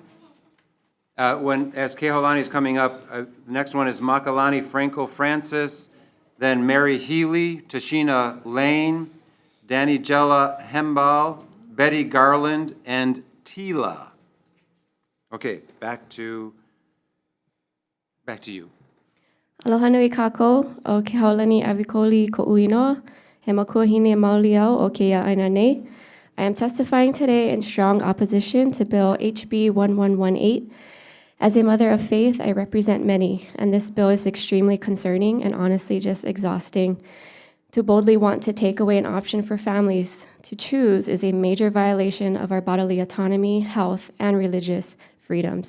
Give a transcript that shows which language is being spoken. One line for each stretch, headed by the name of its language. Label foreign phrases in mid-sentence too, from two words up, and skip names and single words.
English: As Kehaulani is coming up, the next one is Makalani Franco Francis, then Mary Healy, Tashina Lane, Danijela Hembal, Betty Garland, and Tila. Okay, back to you.
Hawaiian: Aloha nui kākou, o ke haolani awikoli ko uinoa, he makua hine mauliau o ke ia aina nei.
English: I am testifying today in strong opposition to Bill HB 1118. As a mother of faith, I represent many, and this bill is extremely concerning and honestly just exhausting. To boldly want to take away an option for families to choose is a major violation of our bodily autonomy, health, and religious freedoms.